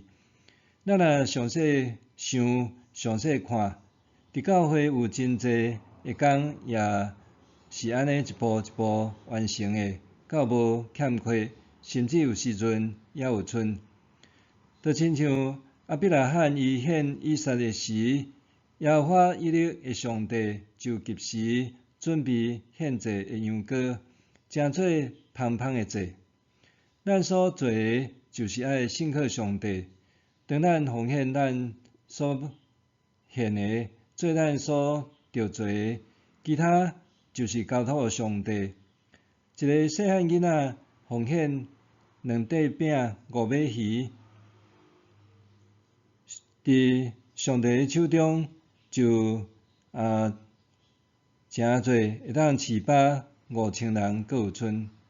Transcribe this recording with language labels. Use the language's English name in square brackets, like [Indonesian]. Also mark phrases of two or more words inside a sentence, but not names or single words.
[Min Nan Chinese] 咱若详细想、详细看，伫教会有真济的工，也是安尼一步一步完成的，较无欠缺，甚至有时阵也有剩。就亲像亚伯拉罕伊献以撒的时， 耶和华以色列的上帝就及时准备献祭的羊羔，诚做芳芳的祭。咱所做的，就是爱信靠上帝。当咱奉献咱所献的，做咱所着做的，其他就是交托予上帝。一个细汉囡仔奉献2块饼、5尾鱼，伫上帝的手中就诚多，会当饲饱5000人，阁有剩。